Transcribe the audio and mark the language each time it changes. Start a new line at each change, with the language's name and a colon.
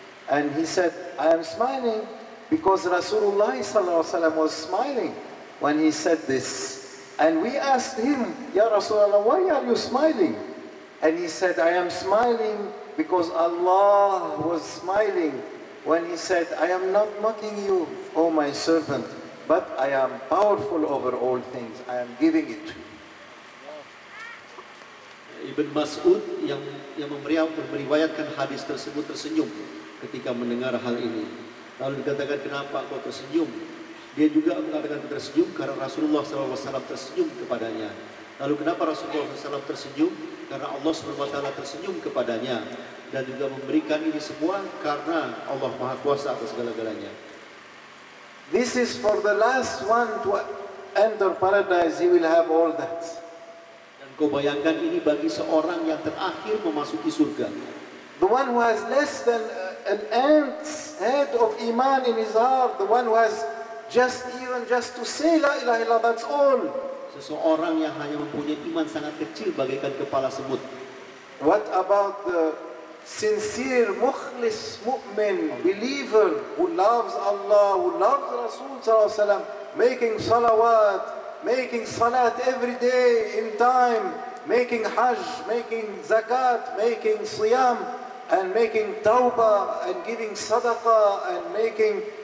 English: And he said, I am smiling because Rasulullah was smiling when he said this. And we asked him, Ya Rasulullah, why are you smiling? And he said, I am smiling because Allah was smiling when he said, I am not mocking you, O my servant, but I am powerful over all things. I am giving it to you.
Indonesian: Ibn Mas'ud yang meriwayatkan hadis tersebut tersenyum ketika mendengar hal ini. Lalu dikatakan, kenapa kau tersenyum? Dia juga mengatakan tersenyum karena Rasulullah SAW tersenyum kepadanya. Lalu kenapa Rasulullah SAW tersenyum? Karena Allah SWT tersenyum kepadanya. Dan juga memberikan ini semua karena Allah Maha Kuasa atas segala-galanya.
English: This is for the last one to enter paradise. He will have all that.
Indonesian: Kau bayangkan ini bagi seorang yang terakhir memasuki surga.
English: The one who has less than an ant's head of iman in his heart, the one who has just to say
Arabic: la ilaha illallah,
English: that's all.
Indonesian: Seseorang yang hanya mempunyai iman sangat kecil bagaikan kepala semut.
English: What about the sincere, mukhlis, mu'min, believer who loves Allah, who loves Rasul sallallahu alaihi wasallam, making salawat, making salat every day in time, making hajj, making zakat, making siyam, and making tawbah, and giving sadaqah, and making